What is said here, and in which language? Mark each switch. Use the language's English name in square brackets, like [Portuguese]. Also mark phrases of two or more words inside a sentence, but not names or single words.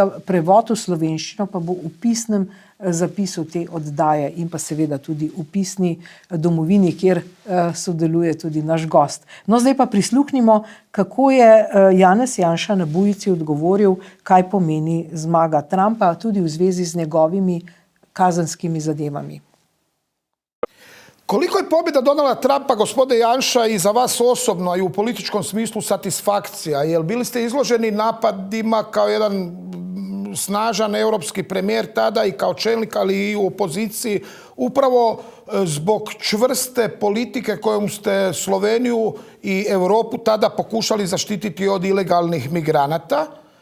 [Slovenian] Prevod v slovenščino pa bo v pisnem zapisu te oddaje in pa seveda tudi v pisni domovini, kjer sodeluje tudi naš gost. No, zdaj pa prisluhnimo, kako je Janez Janša na Bujici odgovoril, kaj pomeni zmaga Trumpa, tudi v zvezi z njegovimi kazenskimi zadevami. [Croatian] Koliko je pobjeda Donalda Trumpa, gospodine Janša, i za vas osobno i u političkom smislu satisfakcija? Jer bili ste izloženi napadima kao jedan snažan europski premijer tada i kao čelnik, ali i u opoziciji, upravo zbog čvrste politike kojom ste Sloveniju i Europu tada pokušali zaštititi od ilegalnih migranata.